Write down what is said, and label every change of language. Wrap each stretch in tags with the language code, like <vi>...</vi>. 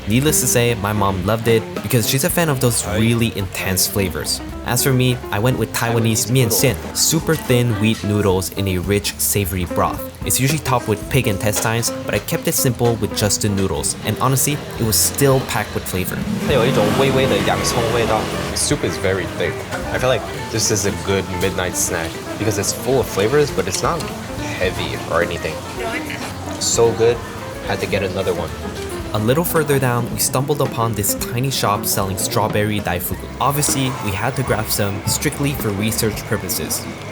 <en>Needless to say, my mom loved it because she's a fan of those really intense flavors. As for me, I went with Taiwanese mian xian, super thin wheat noodles in a rich, savory broth. It's usually topped with pig intestines, but I kept it simple with just the noodles, and honestly, it was still packed with flavor.</en> <zh>它有一种微微的洋葱味道.</zh> <en>The soup is very thick. I feel like this is a good midnight snack because it's full of flavors, but it's not heavy or anything. So good, had to get another one. A little further down, we stumbled upon this tiny shop selling strawberry daifugu. Obviously, we had to grab some strictly for research purposes.</en>